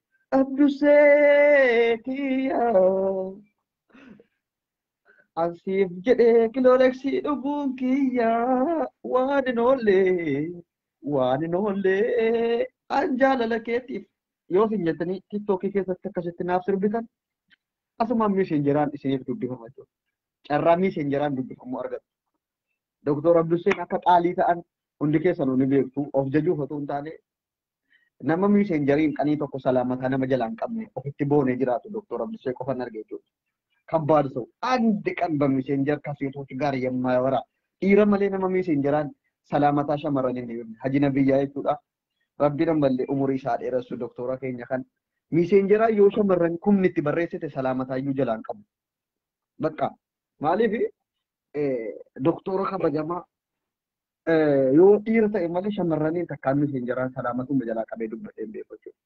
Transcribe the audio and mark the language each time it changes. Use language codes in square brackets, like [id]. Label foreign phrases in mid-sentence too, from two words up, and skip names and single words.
[om] Abdusee kiyyaa ansiif jedhee kilooreeksii dhuguun kiyyaa waan hin oolle an jaalala keetiif yoo isin jettanii tiiktookii keessatti akkasitti naaf sirbitan asumaan miiseenjeraan isiniif dubbifama jechuudha. Carraa miiseenjeraan dubbifamuu argatu. Doktor Abduseen akka qaalii ta'an hundi keessanuu ni beektu of jajuuf otoo hin taane nama miiseenjeriin qanii tokko salaamataa nama jalaa hin qabne ofitti boonee jiraatu Doktor Abdusee qofan arge jechuudha. Kabbaad [am] ሰው አንድ ቀን በሚሴንጀር ከሴቶች ጋር የማያወራ [om] dhiira malee nama miiseenjeraan salaamataa shamarran hin deemne haji nabiyyaa jechuudha. Rabbiin ballee umurii isaa dheeressu doktora keenya kan miiseenjeraa yoo shamarran kumni itti barreessite salaamataa iyyuu jalaa hin qabu. Bakka maaliif doktora kabajamaa yoo dhiira ta'e malee shamarraniin takkaan miiseenjeraan salaamatuma jalaa qabee dubbatee hin beeku jechuudha.